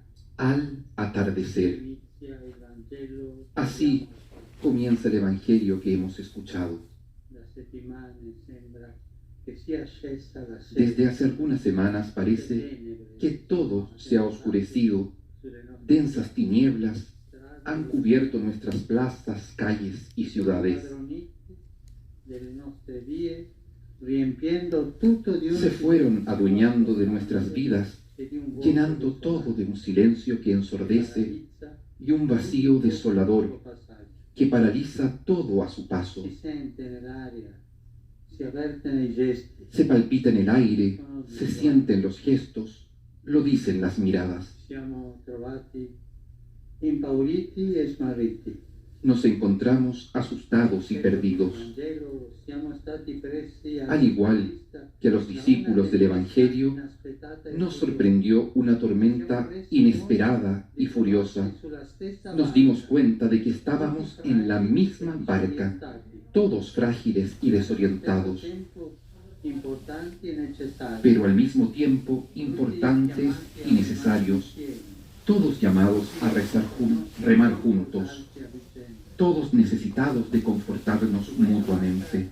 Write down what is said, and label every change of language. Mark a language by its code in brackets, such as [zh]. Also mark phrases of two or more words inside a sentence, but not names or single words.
[es] Al atardecer. [it] inizia il Vangelo. [es] Así comienza el Evangelio que hemos escuchado. [it] Da settimane sembra che sia scesa la sera. [es] Desde hace algunas semanas parece que todo se ha oscurecido. Densas tinieblas han cubierto nuestras plazas, calles y ciudades. [it] Delle nostre vie, riempiendo tutto di un [es] Se fueron adueñando de nuestras vidas, llenando todo de un silencio que ensordece y un vacío desolador que paraliza todo a su paso. [it] Si sente nell'aria, si avverte nei gesti. [es] Se palpita en el aire, se sienten los gestos, lo dicen las miradas. [it] Siamo trovati impauriti e smarriti. [es] Nos encontramos asustados y perdidos. Al igual que a los discípulos del Evangelio, nos sorprendió una tormenta inesperada y furiosa. Nos dimos cuenta de que estábamos en la misma barca, todos frágiles y desorientados, pero al mismo tiempo importantes y necesarios, todos llamados a remar juntos, todos necesitados de confortarnos mutuamente.